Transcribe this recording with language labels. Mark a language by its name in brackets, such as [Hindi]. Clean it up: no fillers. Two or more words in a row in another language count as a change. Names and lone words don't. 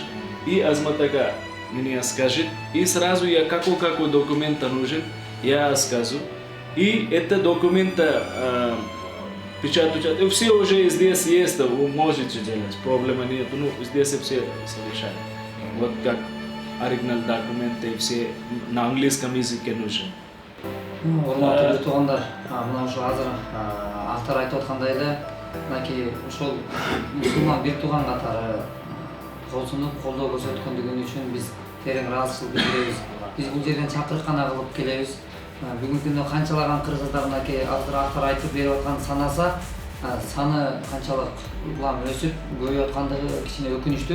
[Russian] И Азматака мне скажет, и сразу я какой документ нужен, я скажу. И это документ печатать. Все уже здесь есть, вы можете делать, проблема нет, ну, здесь все совершают. Вот как оригинал документы все на английском языке нужен. [Kyrgyz] Урматтуу туугандар, мына ушул азыр Автар айтып аткандай эле мынакей ошол мусулман бир тууган катары косунуп колдоо көрсөткөндүгүн үчүн биз терең ыраазычылык билдиребиз. Биз бул жерден чакырыккана кылып келебиз. Бүгүнкү күндө канчалаган кыргыздар мынакей азыр актар айтып берип аткан санаса, саны канчалык улам өсүп көбөйүп аткандыгы кичине өкүнүчтүү.